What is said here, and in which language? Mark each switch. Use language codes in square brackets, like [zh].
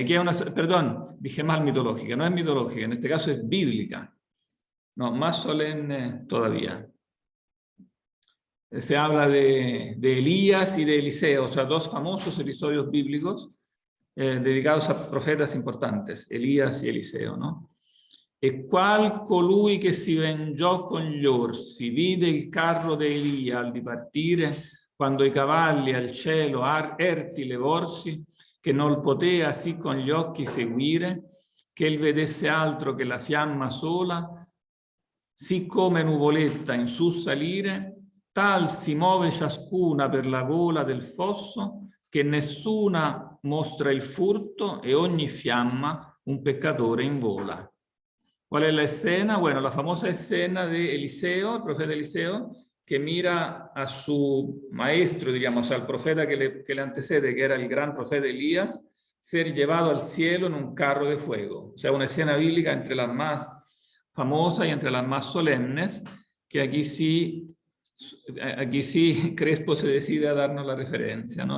[es] Aquí hay perdón, dije mal mitológica, no es mitológica, en este caso es bíblica. No, más solemne todavía. Se habla de Elías y de Eliseo, o sea, dos famosos episodios bíblicos dedicados a profetas importantes, Elías y Eliseo, no? [it] E qual colui che si vengiò con gli orsi, vide il carro di Elia al dipartire, quando i cavalli al cielo erti levorsi, che non potea sì con gli occhi seguire, che il vedesse altro che la fiamma sola, sì come nuvoletta in su salire, tal si muove ciascuna per la gola del fosso, che nessuna mostra il furto e ogni fiamma un peccatore invola. [es] ¿Cuál es la escena? Bueno, la famosa escena de Eliseo, el profeta Eliseo, que mira a su maestro, diríamos, al profeta que le antecede, que era el gran profeta Elías, ser llevado al cielo en un carro de fuego. O sea, una escena bíblica entre las más famosas y entre las más solemnes, que aquí sí Crespo se decide a darnos la referencia, ¿no?